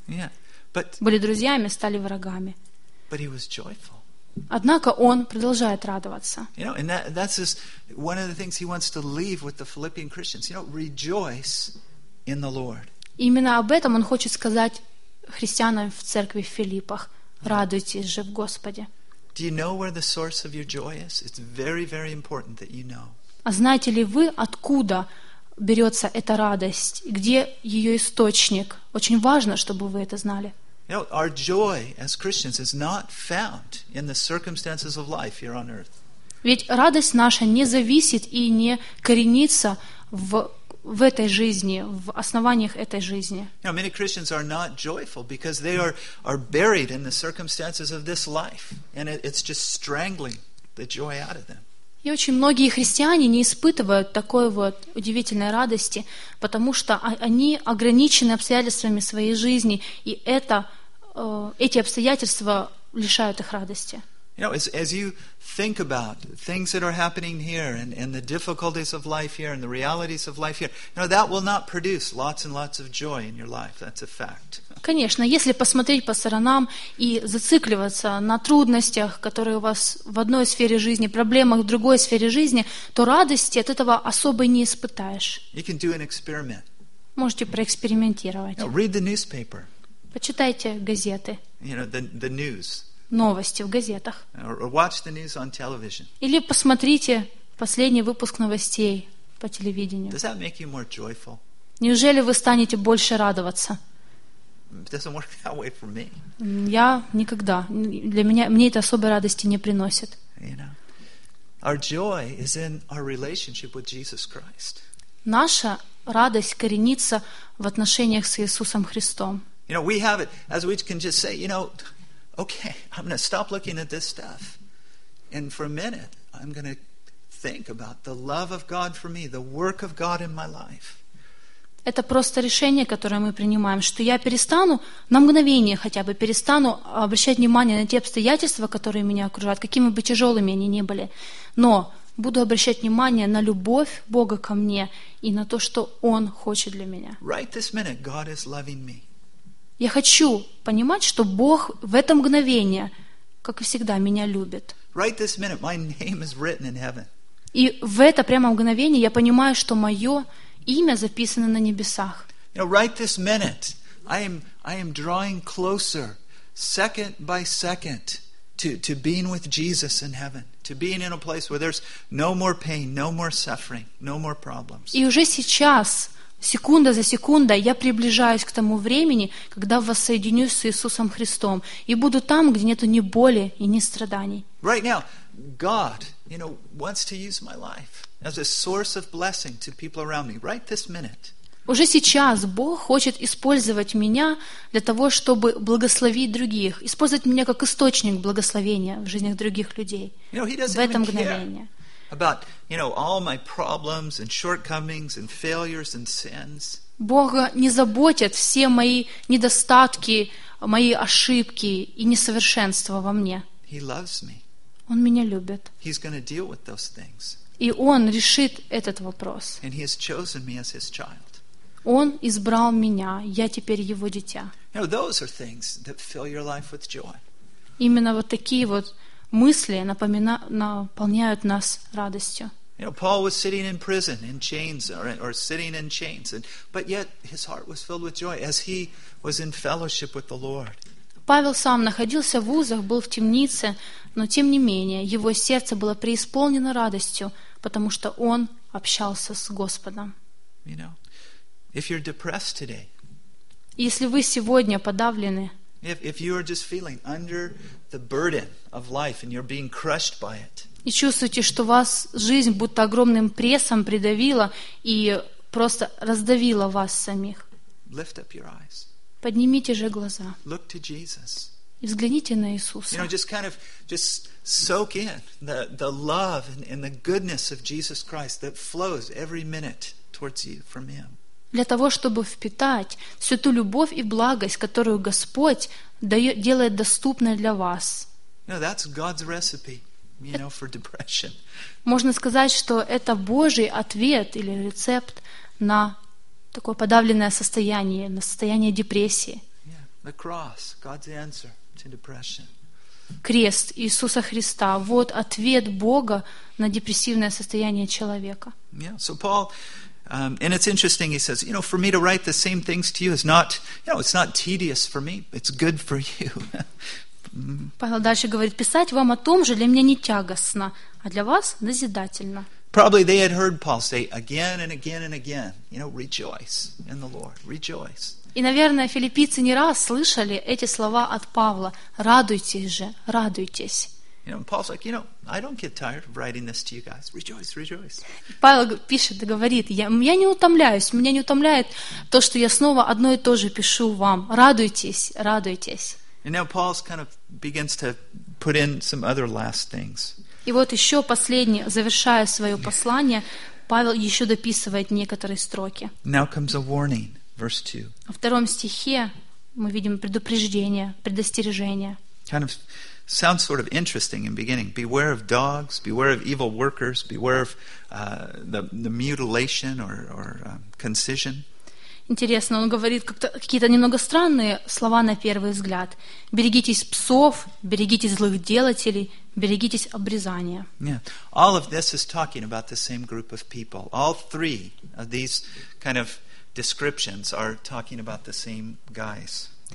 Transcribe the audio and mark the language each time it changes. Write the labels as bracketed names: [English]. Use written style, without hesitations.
[English] Yeah. But, [Russian] были друзьями, стали врагами. [English] But he was joyful. [Russian] Однако он продолжает радоваться. [English] You know, and that's just one of the things he wants to leave with the Philippian Christians. You know, rejoice in the Lord. [Russian] Именно об этом он хочет сказать христианам в церкви в Филиппах. Радуйтесь же в Господе. [English] Do you know where the source of your joy is? It's very, very important that you know. [Russian] А знаете ли вы, откуда берется эта радость? Где ее источник? Очень важно, чтобы вы это знали. [English] You know, our joy as Christians is not found in the circumstances of life here on earth. [Russian] Ведь радость наша не зависит и не коренится в этой жизни, в основаниях этой жизни. [English] You know, many Christians are not joyful because they are buried in the circumstances of this life, and it's just strangling the joy out of them. [Russian] И очень многие христиане не испытывают такой вот удивительной радости, потому что они ограничены обстоятельствами своей жизни, и это, эти обстоятельства лишают их радости. [English] You know, as you think about things that are happening here and the difficulties of life here and the realities of life here, you know, that will not produce lots and lots of joy in your life. That's a fact. [Russian] Конечно, если посмотреть по сторонам и зацикливаться на трудностях, которые у вас в одной сфере жизни, проблемах в другой сфере жизни, то радости от этого особо не испытаешь. [English] You can do an experiment. [Russian] Можете проэкспериментировать. [English] You know, read the newspaper. [Russian] Почитайте газеты. [English] You know, the news. [Russian] Новости в газетах. [English] Or watch the news on television. [Russian] Или посмотрите последний выпуск новостей по телевидению. [English] Does that make you more joyful? [Russian] Неужели вы станете больше радоваться? [English] It doesn't work that way for me. [Russian] Я никогда. Для меня, мне это особой радости не приносит. [English] You know, our joy is in our relationship with Jesus Christ. [Russian] Наша радость коренится в отношениях с Иисусом Христом. [English] You know, we have it as we can just say, you know, okay, I'm going to stop looking at this stuff. And for a minute, I'm going to think about the love of God for me, the work of God in my life. [Russian] Это просто решение, которое мы принимаем, что я перестану, на мгновение хотя бы, перестану обращать внимание на те обстоятельства, которые меня окружают, какими бы тяжелыми они ни были, но буду обращать внимание на любовь Бога ко мне и на то, что Он хочет для меня. [English] Right this minute, God is loving me. [Russian] Я хочу понимать, что Бог в это мгновение, как и всегда, меня любит. [English] Right this minute, my name is written in heaven. [Russian] И в это прямо мгновение я понимаю, что мое имя записано на небесах. [English] You know, right this minute, I am drawing closer, second by second, to being with Jesus in heaven, to being in a place where there's no more pain, no more suffering, no more problems. [Russian] И уже сейчас, секунда за секундой, я приближаюсь к тому времени, когда воссоединюсь с Иисусом Христом и буду там, где нету ни боли и ни страданий. [English] Right now, God, you know, wants to use my life as a source of blessing to people around me. Right this minute. [Russian] Уже сейчас Бог хочет использовать меня для того, чтобы благословить других, использовать меня как источник благословения в жизнях других людей. [English] You know, he doesn't [Russian] в это мгновение. [English] About, you know, all my problems and shortcomings and failures and sins. [Russian] Бога не заботят все мои недостатки, мои ошибки и несовершенства во мне. [English] He loves me. [Russian] Он меня любит. [English] He's going to deal with those things. [Russian] И Он решит этот вопрос. [English] And he has chosen me as his child. [Russian] Он избрал меня, я теперь его дитя. [English] You know, those are things that fill your life with joy. [Russian] Именно вот такие вот мысли наполняют нас радостью. [English] You know, Paul was sitting in prison, in chains, or sitting in chains, and but yet his heart was filled with joy as he was in fellowship with the Lord. [Russian] Павел сам находился в узах, был в темнице, но тем не менее его сердце было преисполнено радостью, потому что он общался с Господом. [English] You know, if you're depressed today, [Russian] если вы сегодня подавлены, [English] If you are just feeling under the burden of life and you're being crushed by it. [Russian] И чувствуете, что вас жизнь будто огромным прессом придавила и просто раздавила вас самих. [English] Lift up your eyes. [Russian] Поднимите же глаза. [English] Look to Jesus. [Russian] И взгляните на Иисуса. [English] You know, just kind of just soak in the love and the goodness of Jesus Christ that flows every minute towards you from Him. [Russian] Для того, чтобы впитать всю ту любовь и благость, которую Господь дает, делает доступной для вас. [English] You know, that's God's recipe, you know, for depression. [Russian] Можно сказать, что это Божий ответ или рецепт на такое подавленное состояние, на состояние депрессии. [English] Yeah, the cross, God's answer to depression. [Russian] Крест Иисуса Христа – вот ответ Бога на депрессивное состояние человека. [English] Yeah, so Paul... and it's interesting, he says, you know, for me to write the same things to you is not, you know, it's not tedious for me, it's good for you. [Russian] Павел дальше говорит, писать вам о том же для меня не тягостно, а для вас назидательно. [English] Probably they had heard Paul say again and again and again, you know, rejoice in the Lord, rejoice. [Russian] И, наверное, филиппийцы не раз слышали эти слова от Павла, радуйтесь же, радуйтесь. [English] You know, Paul's like, you know, I don't get tired of writing this to you guys. Rejoice, rejoice. [Russian] Павел пишет, говорит, я не утомляюсь, меня не утомляет то, что я снова одно и то же пишу вам. Радуйтесь, радуйтесь. [English] And now Paul's kind of begins to put in some other last things. [Russian] И вот еще последнее, завершая свое послание, Павел еще дописывает некоторые строки. [English] Now comes a warning, verse 2. [Russian] Во втором стихе мы видим предупреждение, предостережение. [English] Kind of sounds sort of interesting in the beginning. Beware of dogs, beware of evil workers, beware of the mutilation or concision. [Russian] Интересно, он говорит какие-то немного странные слова на первый взгляд. Берегитесь псов, берегитесь злых делателей, берегитесь обрезания. [English] Yeah. All of this is talking about the same group of people. All three of these kind of descriptions are talking about the same guys.